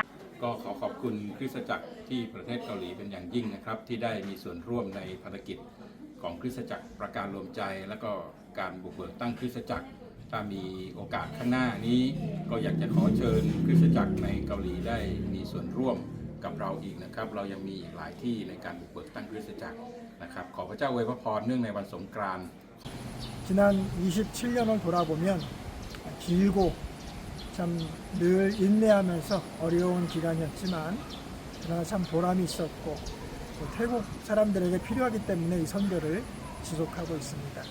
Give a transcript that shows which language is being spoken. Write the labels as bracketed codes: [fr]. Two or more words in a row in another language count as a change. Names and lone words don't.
[th] ก็ขอขอบคุณคริสตจักรที่ประเทศเกาหลีเป็นอย่างยิ่งนะครับ ที่ได้มีส่วนร่วมในภารกิจของคริสตจักรประการรวมใจ และก็การบุกเบิกตั้งคริสตจักรถ้ามีโอกาสข้างหน้านี้ก็อยากจะขอเชิญคริสตจักรในเกาหลีได้มีส่วนร่วมกับเราอีกนะครับเรายังมีอีกหลายที่ในการบุกเบิกตั้งคริสตจักรนะครับขอพระเจ้าอวยพรเนื่องในวันสงกรานต์ [ko] 지난 27년을 돌아보면 길고 참 늘 인내하면서 어려운 기간이었지만 그러나 참 보람이 있었고 또 태국 사람들에게 필요하기 때문에 이 선교를 지속하고 있습니다.